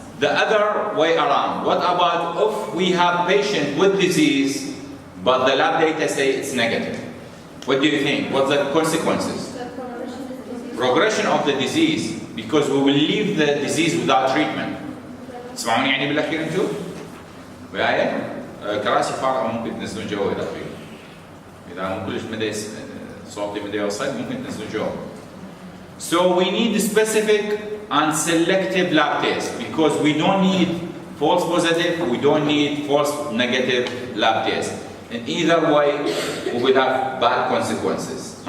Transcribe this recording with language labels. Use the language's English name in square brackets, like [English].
[English] The other way around, what about if we have patient with disease, but the lab data say it's negative? What do you think? What's the consequences? Progression of the disease, because we will leave the disease without treatment. [Arabic] تسمعوني يعني بالاخير انتوا؟ وياي؟ كراسي فارغة ممكن تنزلون جوا اذا تريدوا. اذا مو كلش مدى صوتي مدى يوصل ممكن تنزلون جوا. [English] So we need specific and selective lab tests, because we don't need false positive, we don't need false negative lab tests. In either way, we will have bad consequences.